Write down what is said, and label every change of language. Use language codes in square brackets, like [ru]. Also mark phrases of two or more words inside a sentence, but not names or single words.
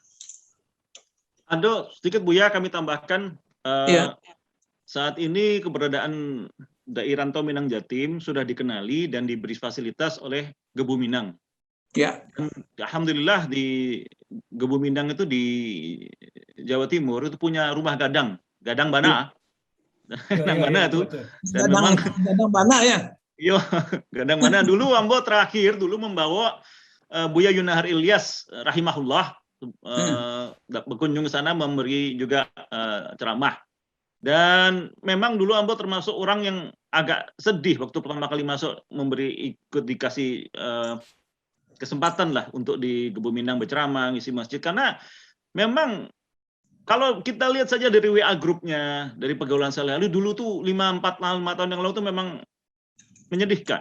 [id] Ado, sedikit Buya kami tambahkan. Ya. Saat ini keberadaan Dai Rantau Minang Jatim sudah dikenali dan diberi fasilitas oleh Gebu Minang. Ya. Dan alhamdulillah di Gebu Minang itu di Jawa Timur itu punya rumah [min] gadang bana. Gadang bana itu. Dan memang gadang bana ya. Yo, gadang bana [id] dulu Ambo terakhir membawa Buya Yunahar Ilyas rahimahullah berkunjung ke sana memberi juga ceramah. Dan memang dulu Ambo termasuk orang yang agak sedih waktu pertama kali masuk ikut dikasih kesempatan lah untuk di Gebu Minang berceramah, ngisi masjid, karena memang kalau kita lihat saja dari WA grupnya, dari pergaulan sehari-hari dulu tuh 5 tahun yang lalu tuh memang menyedihkan.